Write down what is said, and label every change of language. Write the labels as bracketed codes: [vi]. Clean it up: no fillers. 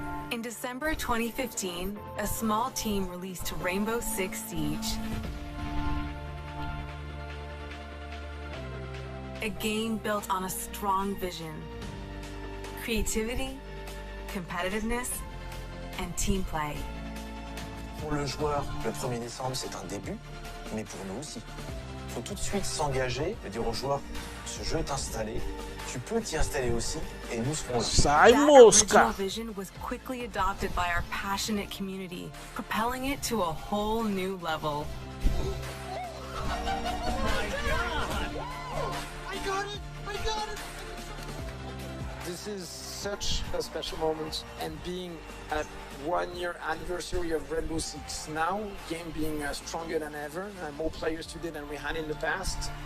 [en] In December 2015, a small team released Rainbow Six Siege. A game built on a strong vision, creativity, competitiveness, and team play. [fr] Pour le joueur, le 1er décembre, c'est un début, mais pour nous aussi. Il faut tout de suite s'engager et dire aux joueurs, ce jeu est installé, tu peux t'y installer aussi, et nous serons là. Sai, mosca! [en] That vision was quickly adopted by our passionate community, propelling it to a whole new level. This is such a special moment, and being at 1 year anniversary of Rainbow Six now, game being stronger than ever, more players today than we had in the past.